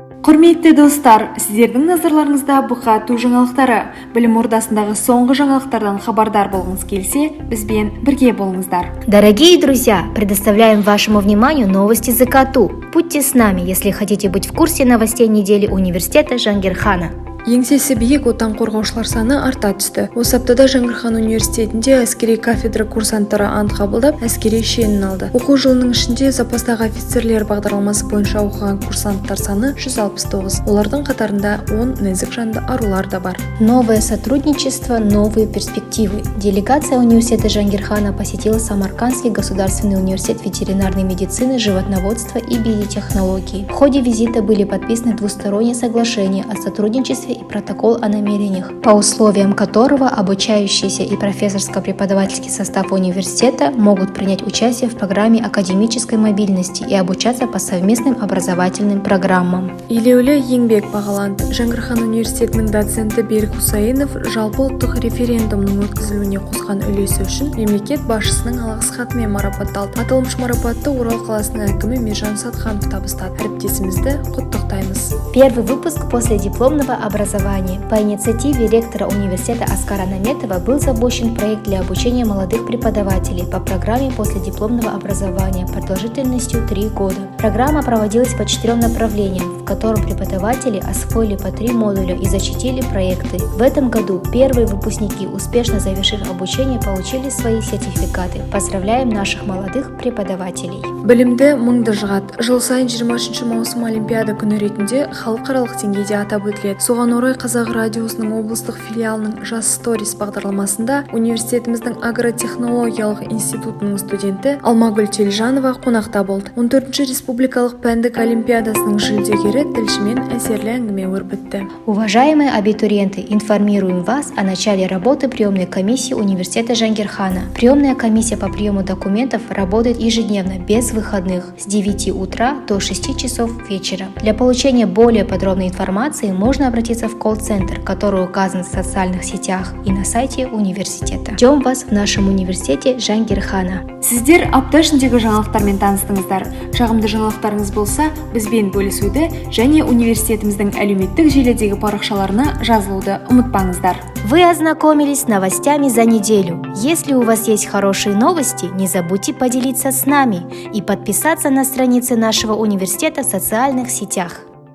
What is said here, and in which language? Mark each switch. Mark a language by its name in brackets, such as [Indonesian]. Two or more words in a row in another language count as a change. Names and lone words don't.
[Kazakh] Құрметті достар, сіздердің назарларыңызда бұқату жаңалықтары. Білім ордасындағы соңғы жаңалықтардан хабардар болғыңыз келсе, бізбен бірге болыңыздар. [Russian] Дорогие друзья, предоставляем вашему вниманию новости ЗКТУ. Будьте с нами, если хотите быть в курсе новостей недели университета Жангирхана. [Kazakh] Еңсесі биік отан қорғаушылар саны арта түсті. Осы аптада Жангирхан университетінде әскери кафедра курсанттары ант қабылдап, әскери шенін алды. Оқу жылының ішінде запастағы офицерлер бағдарламасы бойынша оқыған курсанттар саны 169. Олардың қатарында 10 нәзік жанды арулар да бар. [Russian] Новое сотрудничество, новые перспективы. Делегация университета Жангирхана посетила Самаркандский государственный университет ветеринарной медицины, животноводства и биотехнологии. В ходе визита были подписаны двусторонние соглашения о сотрудничестве и протокол о намерениях, по условиям которого обучающийся и профессорско-преподавательский состав университета могут принять участие в программе академической мобильности и обучаться по совместным образовательным программам. [Kazakh] Елеулі еңбек бағаланды. Жангирхан университетінің доценті Берік Хусайынов жалпы ұлттық референдумның өткізілуіне қосқан үлесі үшін мемлекет басшысының алғыс хатымен марапатталды. Аталмыш марапатты Орал қаласының әкімі Мержан Сатханов табыстады. Әріптесімізді құттықтаймыз. [Russian] Первый выпуск после дипломного образования. По инициативе ректора университета Аскара Наметова был запущен проект для обучения молодых преподавателей по программе последипломного образования продолжительностью 3 года. Программа проводилась по 4 направлениям, в котором преподаватели освоили по 3 модуля и защитили проекты. В этом году первые выпускники, успешно завершив обучение, получили свои сертификаты. Поздравляем наших молодых преподавателей. [Kazakh] Білімді мыңды жығады. Жыл сайын 23 маусым Олимпиада күні ретінде халықаралық деңгейде атап өтіледі. Соған орай Қазақ радиосының облыстық филиалының Жас Сторис бағдарламасында университетіміздің агротехнологиялық институтының студенті Алмагүл Телжанова қонақта болды. 14-ші республикалық пәндік олимпиадасының жүлдегері тілшімен әсерлі әңгіме өрбітті. [Russian] Уважаемые абитуриенты, информируем вас о начале работы приемной комиссии университета Жангирхана. Приемная комиссия по приему документов работает ежедневно, без выходных, с 9 утра до 6 часов вечера. Для получения более подробной информации можно обратиться в колл-центр, который указан в социальных сетях и на сайте университета. Ждем вас в нашем университете Жангирхана. [Kazakh] Сіздер апта ішіндегі жаңалықтармен таныстыңыздар. Жағымды жаңалықтарыңыз болса, бізбен бөлісуді және университетіміздің әлеуметтік желідегі парақшаларына жазылуды ұмытпаңыздар. [Russian] Вы ознакомились с новостями за неделю. Если у вас есть хорошие новости, не забудьте поделиться с нами и подписаться на страницы нашего университета в социальных сетях.